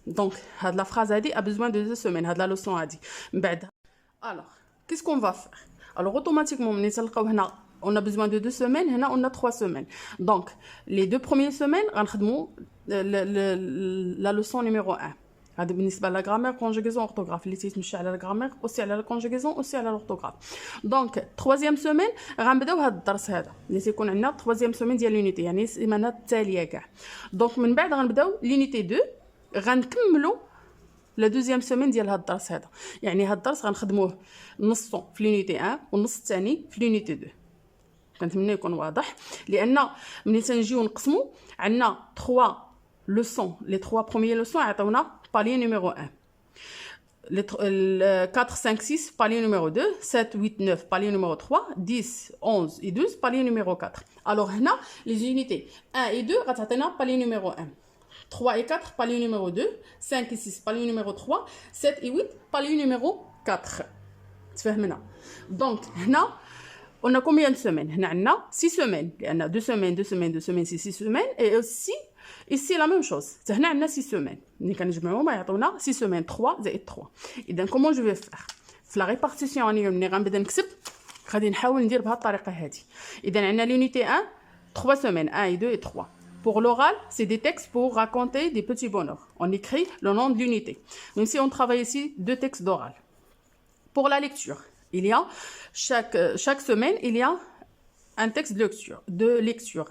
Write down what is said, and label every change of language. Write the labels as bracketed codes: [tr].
[fr] Donc, la phrase a besoin de 2 semaines. La leçon a dit. Alors, qu'est-ce qu'on va faire? Alors, automatiquement, on a besoin de 2 semaines, on a 3 semaines. Donc, les 2 premières semaines, on va la leçon numéro 1. [ar] هذا بالنسبه للغرامير كونجوغيزون اورثوغراف اللي تيتمشى على الغرامير اوسي على الكونجوغيزون اوسي على الاورثوغراف. دونك 3 سيمين غنبداو هذا الدرس هذا اللي تيكون عندنا 3 سيمين ديال لونيتي يعني السيمانات التاليه كاع. دونك من بعد غنبداو لونيتي 2 غنكملوا لا دوزيام سيمين ديال هذا الدرس هذا. يعني هذا الدرس غنخدموه نصو في لونيتي 1 والنص الثاني في لونيتي 2. كنتمنى يكون واضح لان ملي تنجيو نقسموا عندنا 3 leçons. [fr] Les 3 premiers leçons [ar] عطاونا [fr] palier numéro 1. Les 4, 5, 6 palier numéro 2, 7, 8, 9 palier numéro 3, 10, 11 et 12 palier numéro 4. Alors [ar] هنا [fr] les unités 1 et 2 [ar] غتعطينا [fr] palier numéro 1. 3 et 4 palier numéro 2, 5 et 6 palier numéro 3, 7 et 8 palier numéro 4. [ar] تفهمنا. [fr] Donc [ar] هنا [fr] on a combien de semaines? On a 6 semaines. On a 2 semaines, 2 semaines, 2 semaines, 6 semaines. Et aussi, ici, la même chose. On a 6 semaines. On a 6 semaines, 3 et 3. Et donc, comment je vais faire? La répartition, on va [ar] نحاول ندير بهذه الطريقة هذه. إذا عندنا [fr] l'unité 1, 3 semaines, 1 et 2 et 3. Pour l'oral, c'est des textes pour raconter des petits bonheurs. On écrit le nom de l'unité. Même si on travaille ici 2 textes d'oral. Pour la lecture, il y a chaque semaine, il y a un texte de lecture.